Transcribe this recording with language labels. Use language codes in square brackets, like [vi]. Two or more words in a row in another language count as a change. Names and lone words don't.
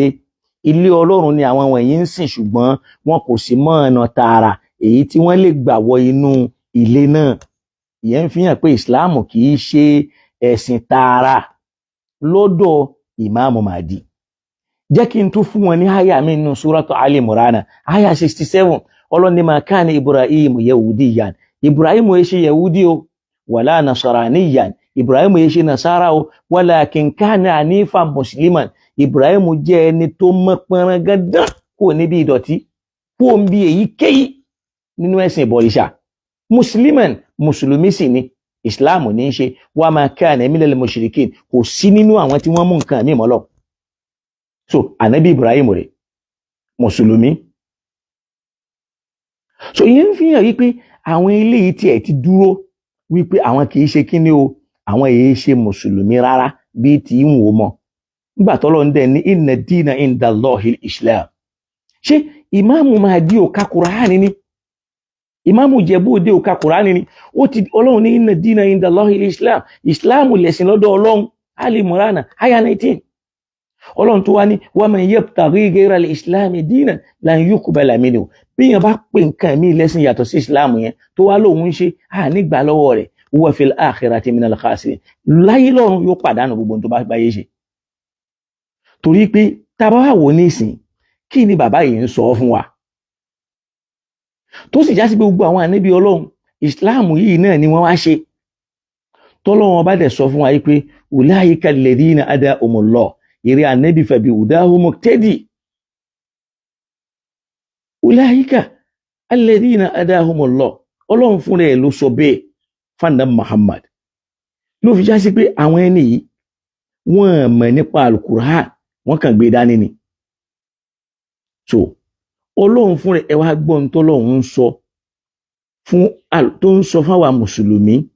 [yo] Ilé Ọlọ́run ni àwọn wọ̀nyí ń sìn, ṣùgbọ́n wọn kò sì mọ ọ̀nà tààrà èyí tí wọ́n lè gbà wọ inú ilé náà. Ìyẹn ń fi hàn pé Islam kì í ṣe ẹ̀sìn tààrà lọ́dọ̀ Ìmáàmù Mahdi. Jẹ́ kí n tún fún wọn ní àyà mi nínú Suratu Ali Imran, àyà 67. Ọlọ́run ní [ar] ما كان إبراهيم يهوديا. [yo] Ibrahim ẹ ṣe Yahudi o, [ar] ولا نصرانيا. [yo] Ibrahim ẹ ṣe Nasara o, [ar] ولكن كان حنيفا مسلما. [yo] Ibrahim jẹ́ ẹni tó mọ́ pẹran gandan kò níbi ìdọ̀tí, kò ń bí èyíkéyìí nínú ẹ̀sìn ìbọ̀rìṣà. Musliman, mùsùlùmí sì ni, Islam ní í ṣe. [ar] وما كان من المشركين, [yo] kò sí nínú àwọn tí wọ́n mú nǹkan mímọ́ lọ. So Ànábì Ibrahim rẹ̀ mùsùlùmí. So ìyẹn ń fi hàn wípé àwọn eléyìí tí ẹ̀ ti dúró wípé àwọn kì í ṣe kíní o, àwọn èyí ṣe mùsùlùmí rárá bí tí ń wò mọ́. Nígbà tọ́lọ́run dẹ̀ ní [ar] إن الدين عند الله الإسلام. [yo] Ṣé Ìmáàmù Mahdi ò ka Kùránì ni? Ìmáàmù Ìjẹ̀bú Òde ò ka Kùránì ni? Ọlọ́run ní [ar] إن الدين عند الله الإسلام. [yo] Islam lẹ̀sìn lọ́dọ̀ Ọlọ́run. [ar] Ali Imran aya 19. [yo] Ọlọ́run tó wá ní [ar] ومن يبتغ غير الإسلام دينا لن يقبل منه. [yo] Bí yẹn bá pè nǹkan mí lẹ́sìn yàtọ̀ sí Islam yẹn tó wá lóun ń ṣe nígbà lọ́wọ́ rẹ̀, [ar] وفي الآخرة من الخاسرين. [yo] Láyé lọ́run yóò pàdánù gbogbo tó bá gbáyé ṣe. Torí pé tá bá wá wò nísìn, kí ni bàbá yìí ń sọ fún wa? Tó sì já sí gbogbo àwọn ànábì Ọlọ́run, Islam yìí náà ni wọ́n wá ṣe. Tọ́lọ́run bá dẹ̀ sọ fún wa yìí pé [ar] أولئك الذين هداهم الله, [yo] ìrẹ́ ànábì [ar] فبهداهم اقتده. أولئك الذين هداهم الله, [yo] Ọlọ́run fúnra ẹ̀ ló sọ bẹ́ẹ̀. fanda Muhammad ló fi já sí pé àwọn ẹni yìí wọ́n mọ̀ nípa alukur'an wọ́n kàn gbé dání ni so Ọlọ́run fún rẹ̀ ẹ wá gbọ́n tó lọ́run ń sọ fún tó ń sọ fáwa mùsùlùmí